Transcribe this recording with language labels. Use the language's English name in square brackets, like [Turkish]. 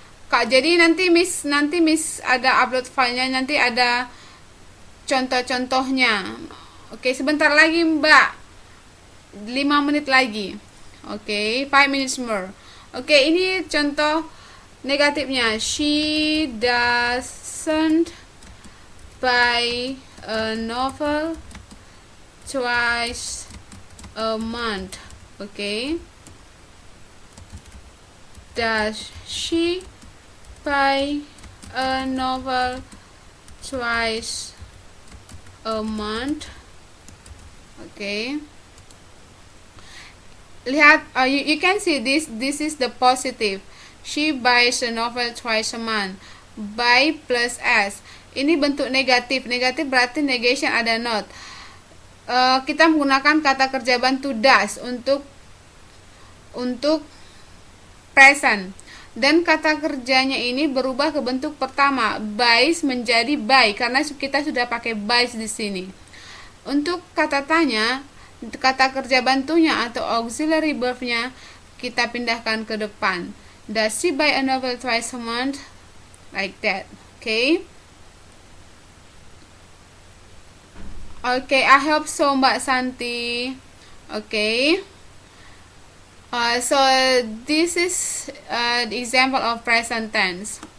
[Indonesian] Kak, jadi nanti Miss ada upload filenya, nanti ada contoh-contohnya. Oke, sebentar lagi Mbak. 5 menit lagi. [English] Oke, 5 minutes more. [Indonesian] Oke, ini contoh negatifnya. [English] She doesn't buy a novel twice a month. Oke. Does she buy a novel twice a month? Okay, lihat, you can see this is the positive. She buys a novel twice a month. [Indonesian] Buy plus s, ini bentuk negatif. Negatif berarti negation, ada not. Kita menggunakan kata kerja bantu does untuk present, dan kata kerjanya ini berubah ke bentuk pertama, buys menjadi buy, karena kita sudah pakai buys di sini. Untuk kata tanya, kata kerja bantunya atau auxiliary verbnya kita pindahkan ke depan. [English] Does she buy a novel twice a month? Like that. Okay. Okay, I hope so, Mbak Santi. Okay. So this is the example of present tense.